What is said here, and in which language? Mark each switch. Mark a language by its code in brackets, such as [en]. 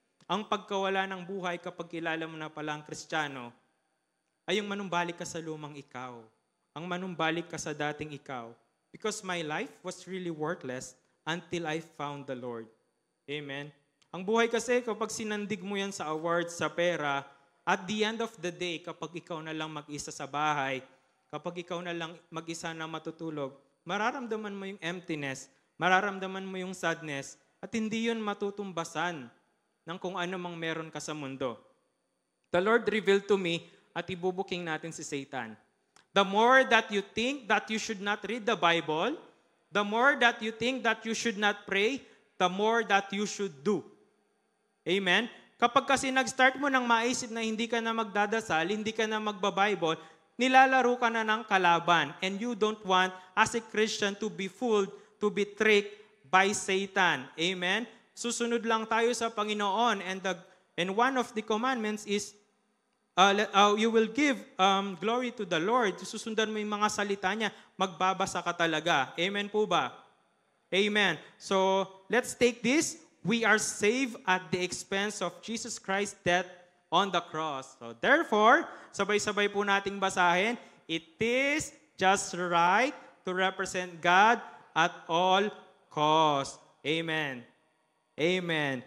[tl] Ang pagkawala ng buhay kapag kilala mo na pala ang Kristiyano, ay yung manumbalik ka sa lumang ikaw. Ang manumbalik ka sa dating ikaw. [en] Because my life was really worthless until I found the Lord. [tl] Amen. Ang buhay kasi kapag sinandig mo yan sa awards, sa pera, [en] at the end of the day, [tl] kapag ikaw na lang mag-isa sa bahay, kapag ikaw na lang mag-isa na matutulog, mararamdaman mo yung emptiness, mararamdaman mo yung sadness, at hindi yun matutumbasan ng kung ano mang meron ka sa mundo. [en] The Lord revealed to me [tl] at ibubuking natin si Satan. [en] The more that you think that you should not read the Bible, the more that you think that you should not pray, the more that you should do. Amen? [tl] Kapag kasi nag-start mo nang maisip na hindi ka na magdadasal, hindi ka na magbabible, nilalaro ka na ng kalaban. [en] And you don't want, as a Christian, to be fooled, to be tricked by Satan. Amen? [tl] Susunod lang tayo sa Panginoon. [en] And one of the commandments is, you will give glory to the Lord. [tl] Susundan mo yung mga salita niya, magbabasa ka talaga. [en] Amen po ba? Amen. So, let's take this. We are saved at the expense of Jesus Christ's death on the cross. So, therefore, [tl] sabay-sabay po nating basahin, [en] it is just right to represent God at all costs. Amen. Amen.